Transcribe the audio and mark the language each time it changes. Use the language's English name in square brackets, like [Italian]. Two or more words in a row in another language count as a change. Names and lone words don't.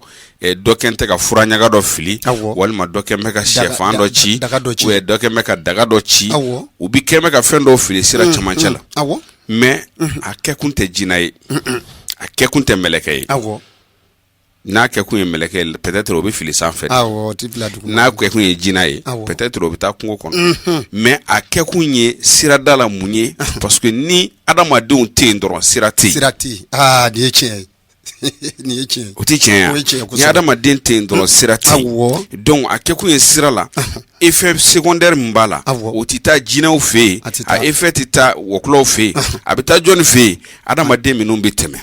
[Bambara] dɔ kɛn tɛ ka fura ɲaga dɔ fili walima dɔ kɛn bɛ ka sɛfan dɔ ci ou dɔ kɛn bɛ ka daga dɔ ci u bi kɛn bɛ ka fɛn dɔw fili sira cɛmancɛ la mais a kɛkun tɛ jina ye a kɛkun tɛ mɛlɛkɛ ye n'a kɛkun ye mɛlɛkɛ ye peut-être o bɛ fili sanfɛ n'a kɛkun ye jina ye peut-être o bɛ taa kungo kɔnɔ mais a kɛkun ye sirada la mun ye [French] parce que [Bambara] ni adamadenw tɛ yen dɔrɔn sira tɛ yen nin ye tiɲɛ ye o tɛ tiɲɛ ye ni adamaden tɛ yen dɔrɔn sira tɛ yen donc a kɛkun ye sira la [French] effet secondaire [Bambara] min b'a la o tɛ taa jinɛw fɛ yen a effet tɛ taa wɔkulɔw fɛ yen a bɛ taa jɔnni fɛ yen adamaden minnu bɛ tɛmɛ